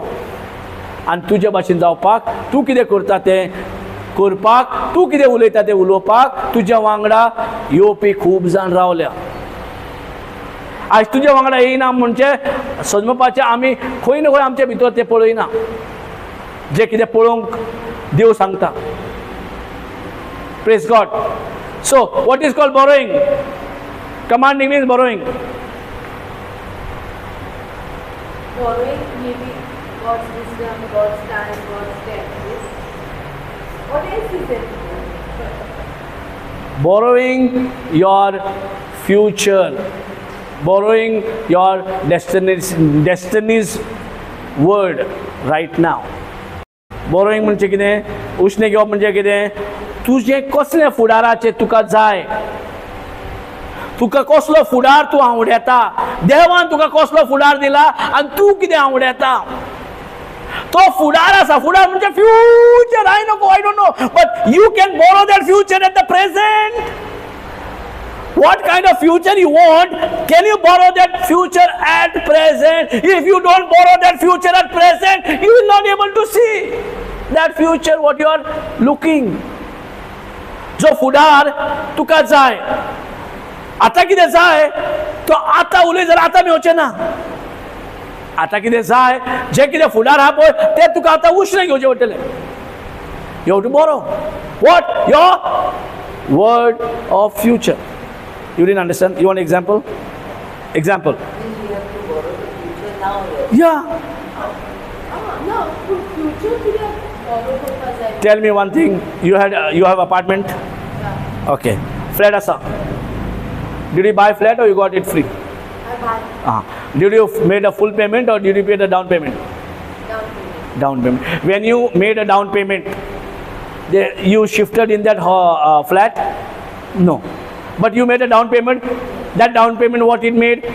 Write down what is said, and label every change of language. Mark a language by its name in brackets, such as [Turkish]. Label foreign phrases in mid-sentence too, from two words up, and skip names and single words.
[Konkani] आनी तुजे भाशेन जावपाक तूं कितें करता तें करपाक, तूं कितें उलयता तें उलोवपाक तुज्या वांगडा येवपी खूब जाण रावल्या. आज तुज्या वांगडा येयना म्हणजे सजमपाचें आमी खंय ना खंय आमचे भितर तें पळयना, जें कितें पळोवंक देव सांगता. [English] Praise God. So, what is called borrowing? Commanding means borrowing. Borrowing may be God's wisdom, God's time, God's death. What else is it? Borrowing your future. Borrowing your destiny's word right now. [Konkani] Borrowing म्हणजे कितें? उश्णे घेवप म्हणजे कितें? तुझे कसले फुडाराचे तुका जाय, तुका कसलो फुडार तूं आवडेता, देवान तुका कसलो फुडार दिला आनी तूं कितें आवडेता, तो फुडार आसा. फुडार म्हणजे फ्युचर. [English] I don't know, but you can borrow that future at the present. What kind of future you want? Can you borrow that future at present? If you don't borrow that future at present, you will not be able to see that future what you are looking. [Konkani] जो फुडार तुका जाय, आतां कितें जाय तो आतां उलय जाल्यार आतां मेळचें ना. आतां कितें जाय, जें कितें फुडार आहा पळय तें तुका आतां उश्ण घेवचें पडटलें. [English] You have to borrow what your word of future. You didn't understand. You want example? Example. We have to borrow the future now. या [Konkani] ना पूण फ्युचर कित्याक फॉलो करपा जाय? [English] Tell me one thing. You have apartment. Okay, [Konkani] फ्लॅट आसा. [English] Did you buy flat or you got it free? I buy Did you made a full payment or did you pay the down payment? down payment. Down payment. When you made a down payment, you shifted in that flat? No. But you made a down payment. That down payment, what it made?